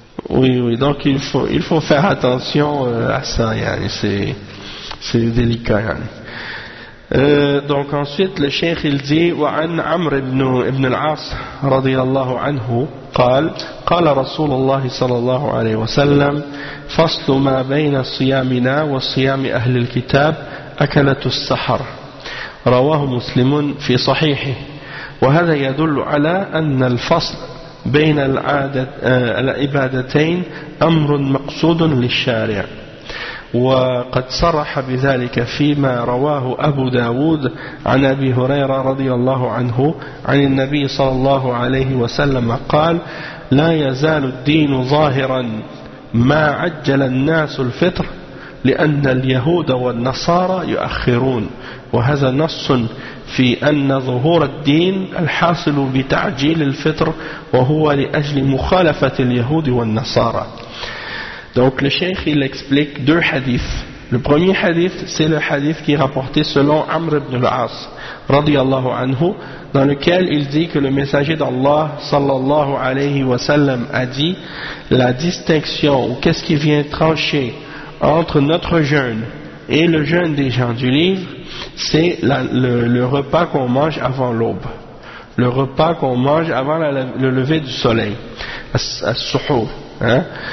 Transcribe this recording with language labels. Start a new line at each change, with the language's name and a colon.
French: Oui, oui, donc il faut faire attention à ça, yani, c'est délicat. Yani. Donc ensuite, le cheikh il dit,
Arabic: « وَعَنْ عَمْرِ بْنُ الْعَاصِ رَضِيَ اللَّهُ عَنْهُ قَالَ رَسُولُ اللَّهِ صَلَى اللَّهُ عَلَيْهُ وَسَلَّمْ فَصْلُ مَا بَيْنَ صِيَامِنَا وَصِيَامِ أَهْلِ الْكِتَابِ أَكَلَةُ السَّحَرِ رواه مسلم في صحيحه. وهذا يدل على أن الفصل بين العبادتين أمر مقصود للشارع، وقد صرح بذلك فيما رواه أبو داود عن أبي هريرة رضي الله عنه عن النبي صلى الله عليه وسلم قال: لا يزال الدين ظاهرا ما عجل الناس الفطر، لأن اليهود والنصارى يؤخرون. وهذا نص في أن ظهور الدين الحاصل بتعجيل الفطر وهو لأجل مخالفة اليهود والنصارى.
French: Donc le cheikh il explique deux hadiths. Le premier hadith c'est le hadith qui est rapporté selon Amr ibn al-As radiyallahu anhu, dans lequel il dit que le messager d'Allah sallallahu alayhi wa sallam a dit: la distinction, ou qu'est-ce qui vient trancher entre notre jeûne et le jeûne des gens du livre, c'est le repas qu'on mange avant l'aube, le repas qu'on mange avant le lever du soleil, as-suhur, hein.